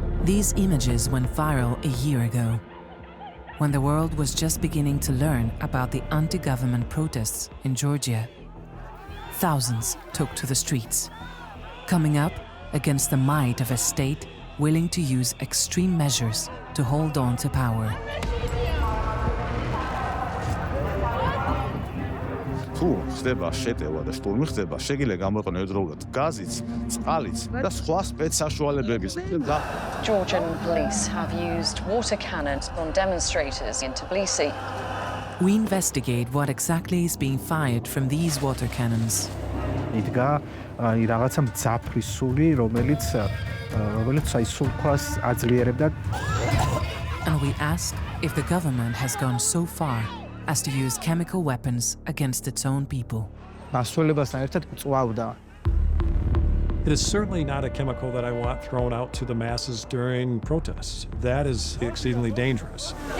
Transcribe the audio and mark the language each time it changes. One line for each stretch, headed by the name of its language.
English: These images went viral a year ago, when the world was just beginning to learn about the anti-government protests in Georgia. Thousands took to the streets, coming up against the might of a state willing to use extreme measures to hold on to power.
Georgian: თუ ხდება შეტევა და შტურმი ხდება, შეგიძლია გამოიყენო ერთდროულად გაზიც, წყალიც და სხვა სპეცსაშუალებების.
English: Georgian police have used water cannons on demonstrators in Tbilisi. We investigate what exactly is being fired from these water cannons.
Georgian: იდგა რაღაცა მძაფრი სული, რომელიც სულქვას აძლიერებდა.
English: And we ask if the government has gone so far as to use chemical weapons against its own people. It is certainly not a chemical that I want thrown out to the masses during protests. That is exceedingly dangerous.